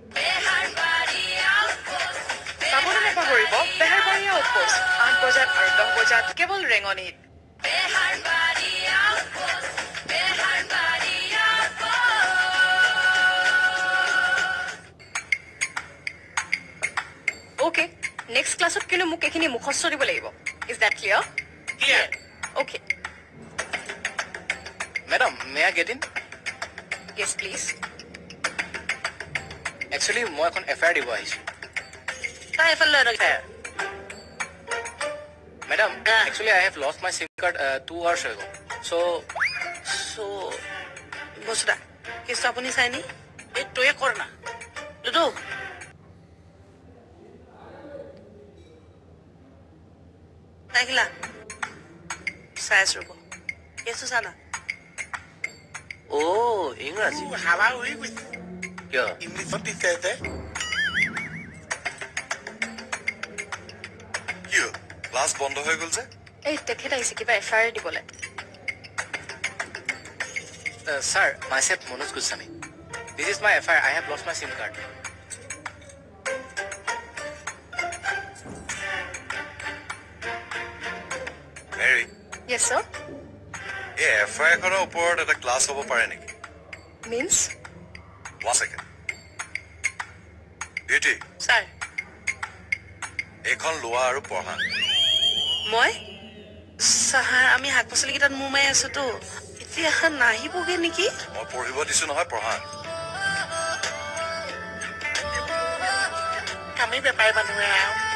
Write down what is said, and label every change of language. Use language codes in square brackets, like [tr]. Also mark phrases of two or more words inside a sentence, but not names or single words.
[as] চাবলৈ নাপাহৰিব বেহাৰবাৰী আউটপোষ্ট 8 বজাত আৰু 10 বজাত কেৱল ৰেঙনিত Okay, [en] next class [as] ত কিন্তু মোক এইখিনি মুখস্থ দিব লাগিব [en] is that clear Clear. Okay, Madam, may I get in? yes please Actually, [as] মই এখন FIR দিব আহিছো তাই এফালে ৰখা [en] Madam, actually I have lost my SIM card 2 hours ago. So, [as] বসুদা কেছটো আপুনি চাইনি এই তয়ে কৰ না লুডু দেখিলা চাই আছো ৰ'ব কেছটো চানা ইংৰাজী হাৱা উৰি গৈছে কিয় ইংলিছত দিছে যে কি হ'ল ক্লাছ বন্ধ হৈ গ'ল যে এই তেখেত আহিছে কিবা FIR দিবলৈ [en] Sir, myself Manoj Goswami. This is my FIR. I have lost my SIM card. [as] মেৰী [en] yes sir [as] এই FIR খনৰ ওপৰত এটা ক্লাছ হ'ব পাৰে নেকি means 1 second বিউটি ছাৰ এইখন লোৱা আৰু পঢ়া মই ছাৰ আমি শাক পাচলিকেইটাত মোৰ মাৰি আছোতো এতিয়া নাহিবগে নেকি মই পঢ়িব দিছো নহয় পঢ়া আমি বেপাৰী মানুহে আৰু